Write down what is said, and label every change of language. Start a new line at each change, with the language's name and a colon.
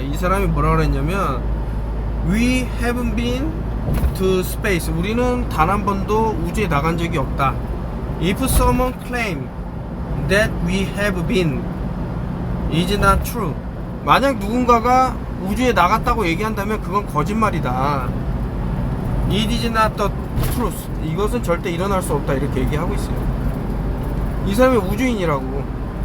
Korean: 이 사람이 뭐라 그랬냐면,
English: We haven't been to space.
Korean: 우리는 단 한 번도 우주에 나간 적이 없다.
English: If someone claim that we have been, is not true.
Korean: 만약 누군가가 우주에 나갔다고 얘기한다면 그건 거짓말이다.
English: It is not the truth.
Korean: 이것은 절대 일어날 수 없다, 이렇게 얘기하고 있어요. 이 사람이 우주인이라고.